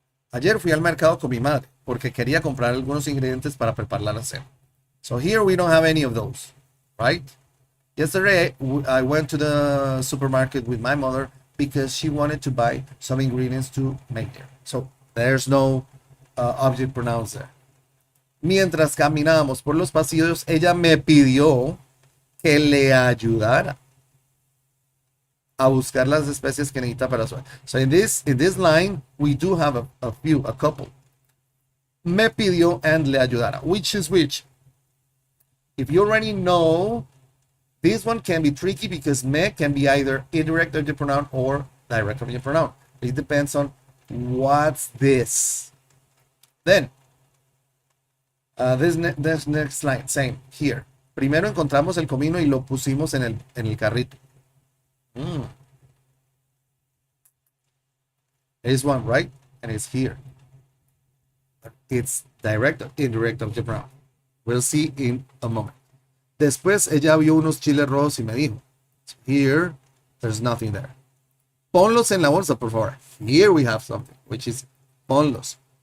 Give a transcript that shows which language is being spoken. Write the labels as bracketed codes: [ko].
[es] Ayer fui al mercado con mi madre porque quería comprar algunos ingredientes para preparar la cena. [en] So here we don't have any of those, right? Yesterday I went to the supermarket with my mother because she wanted to buy some ingredients to make dinner. So there's no object pronouns there. [es] Mientras caminábamos por los pasillos, ella me pidió que le ayudara. a buscar las especies que necesita para su. [en] So in this line, we do have a couple. [es] Me pidió [en] and [es] le ayudara. [en] Which is which? If you already know, this one can be tricky because me can be either indirect object pronoun or direct object pronoun. It depends on what's this. Then, this next line, same, here. [es] Primero encontramos el comino y lo pusimos en el carrito. [en] There's one, right? And it's here. It's direct or indirect object pronoun. We'll see in a moment. [es] Después ella vio unos chiles rojos y me dijo, [en] here, there's nothing there. [es] Ponlos en la bolsa, por favor. [en] Here we have something, which is ponlos.